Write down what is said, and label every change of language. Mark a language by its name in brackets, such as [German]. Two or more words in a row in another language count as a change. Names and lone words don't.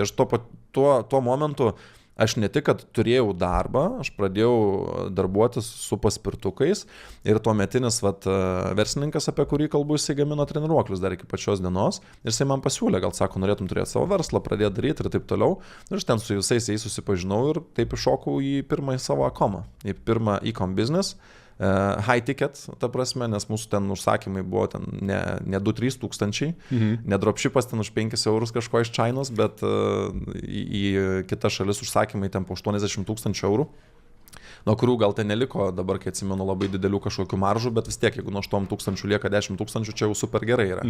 [Lithuanian] Aš tuo momentu aš ne tik, kad turėjau darbą, aš pradėjau darbuotis su paspirtukais ir tuometinis verslininkas, apie kurį kalbu, jisai gamino treniruoklius dar iki pačios dienos ir jisai man pasiūlė, gal sako, norėtum turėti savo verslą, pradėti daryti ir taip toliau. Ir aš ten su visais jais susipažinau ir taip iššokau į pirmąjį savo e-comą, į pirmą [English] e-com business. High ticket, [Lithuanian] ta prasme, nes mūsų ten užsakymai buvo ten ne 2–3 tūkstančiai, ne dropshipas ten už 5 eurus kažko iš Čainos, bet į kitas šalis užsakymai ten po 80 000 eurų, nuo kurių gal ten neliko, dabar kai atsimenu, labai didelių kažkokių maržų, bet vis tiek, jeigu nuo 8 000 lieka 10 000, čia jau super gerai yra.